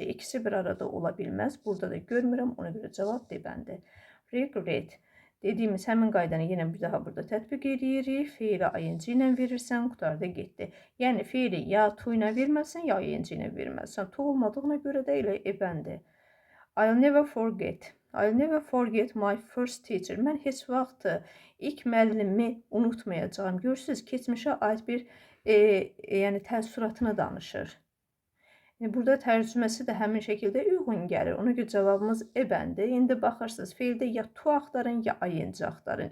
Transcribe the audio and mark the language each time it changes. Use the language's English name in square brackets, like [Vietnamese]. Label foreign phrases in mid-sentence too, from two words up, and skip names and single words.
[Azerbaijani] İkisi bir arada ola bilməz. Burada da görmürəm. Ona görə cavab D bəndi. Regret. Dediyimiz həmin qaydanı yenə bir daha burada tətbiq edirik. Fiili ing ilə verirsən, qutarda getdi. Yəni fiili ya to ilə verməlisən, ya ing ilə verməlisən. To olmadığına görə də elə bəndi. [English] I'll never forget. I'll never forget my first teacher. [Azerbaijani] Mən heç vaxt ilk müəllimi unutmayacağım. Görürsünüz, keçmişə aid bir yəni təəssüratını danışır. Burada tərcüməsi də həmin şəkildə uyğun gəlir. Ona görə cavabımız bəndi. İndi baxırsınız, fiildə ya to axtarın, ya ing axtarın.